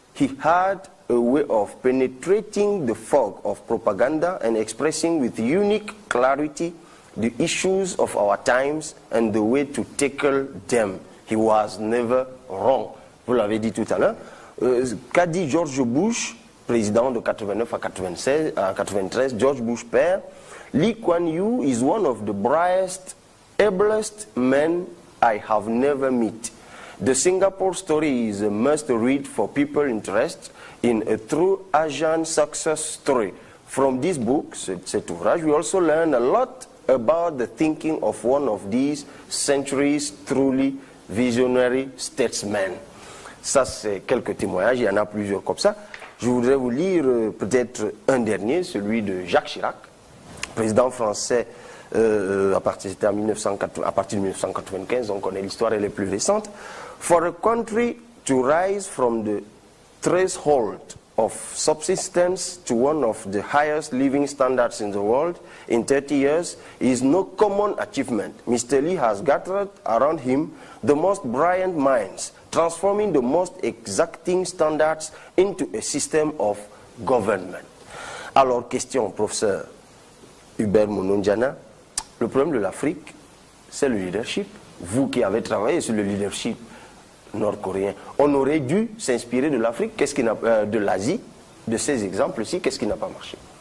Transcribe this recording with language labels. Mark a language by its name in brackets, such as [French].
[English] He had a way of penetrating the fog of propaganda and expressing with unique clarity the issues of our times and the way to tackle them. He was never wrong. [French] » Vous l'avez dit tout à l'heure. Qu'a dit George Bush, président de 89 à 93, George Bush père? [English] Lee Kuan Yew is one of the brightest, ablest men I have never met. The Singapore story is a must-read for people interested in a true Asian success story. From this book, [French] cet ouvrage, [English] we also learn a lot about the thinking of one of these centuries truly visionary statesmen. [French] Ça, c'est quelques témoignages, il y en a plusieurs comme ça. Je voudrais vous lire peut-être un dernier, celui de Jacques Chirac, président français à partir de 1995, on connaît l'histoire, elle est plus récente. [English] For a country to rise from the threshold of subsistence to one of the highest living standards in the world in 30 years is no common achievement. Mr. Lee has gathered around him the most brilliant minds, transforming the most exacting standards into a system of government. [French] Alors, question, professeur Hubert Monondiana, le problème de l'Afrique, c'est le leadership. Vous qui avez travaillé sur le leadership nord-coréen, on aurait dû s'inspirer de l'Afrique, de l'Asie, de ces exemples-ci, qu'est-ce qui n'a pas marché?